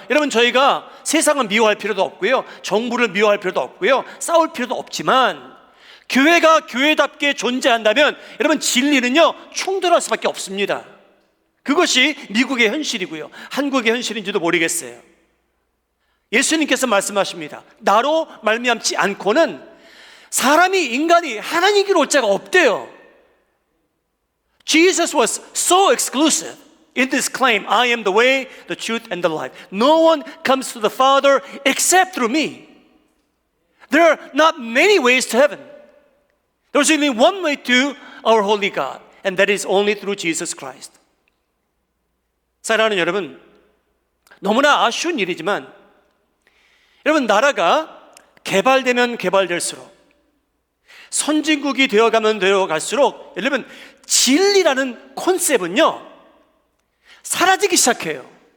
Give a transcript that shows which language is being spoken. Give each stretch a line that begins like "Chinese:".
Korean: 여러분, 저희가 세상을 미워할 필요도 없고요, 정부를 미워할 필요도 없고요, 싸울 필요도 없지만 교회가 교회답게 존재한다면 여러분, 진리는요, 충돌할 수밖에 없습니다. 그것이 미국의 현실이고요, 한국의 현실인지도 모르겠어요. 예수님께서 말씀하십니다. 나로 말미암지 않고는 사람이, 인간이 하나님께로 올 자가 없대요.
English: Jesus was so exclusive in this claim, I am the way, the truth, and the life. No one comes to the Father except through me. There are not many ways to heaven. There's only one way to our holy God, and that is only through Jesus Christ.
Korean: 사랑하는 여러분, 너무나 아쉬운 일이지만 여러분, 나라가 개발되면 개발될수록, 선진국이 되어가면 되어갈수록 여러분, 진리라는 콘셉트는요, 사라지기 시작해요.